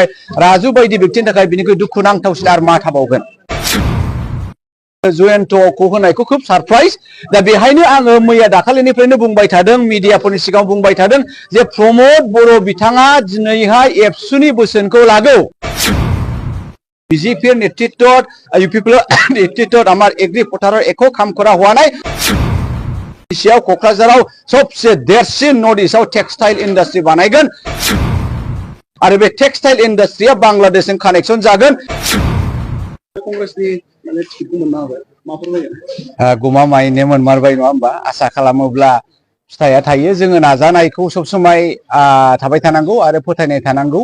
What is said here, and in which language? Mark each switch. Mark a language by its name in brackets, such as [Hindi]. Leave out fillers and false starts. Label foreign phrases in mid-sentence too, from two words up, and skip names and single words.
[Bodo] राजु बायदि व्यक्तिनि थाखाय बिनिख्रुइ दुखुनांथावसिन आरो मा थाबावगोन। जयन्तखौ होनायखौ खोब सारप्राइज। दा बेहायनो आङो मैया दाखालिनिफ्रायनो बुंबाय थादों, मिडियाफोरनि सिगाङाव बुंबाय थादों जे प्रमद बर' बिथाङा दिनैहाय एबसुनि बोसोनखौ लागौ। [Assamese] বিজেপির নেতৃত্বত ইউপিপিএলৰ নেতৃত্বত আমাৰ এগ্ৰি পথাৰৰ একো কাম কৰা হোৱা নাই। [Bodo] এছিয়াও क'क्राझाराव सबसे देरसिन नर्थ इस्टआव [English] textile industry [Bodo] बानायगोन आरो बे टेक्सटाइल इन्डास्ट्रिया बांलादेशजों कानेक्सन जागोन। कंग्रेसनि माने टिकेटखौ मोननो हाबाय माफोर जागोन गमामायैनो मोनमारबाय नङा होमबा। आसा खालामोब्ला फिथाइया थायो। जोङो नाजानायखौ सब समाय थाबाय थानांगौ आरो फोथायनाय थानांगौ।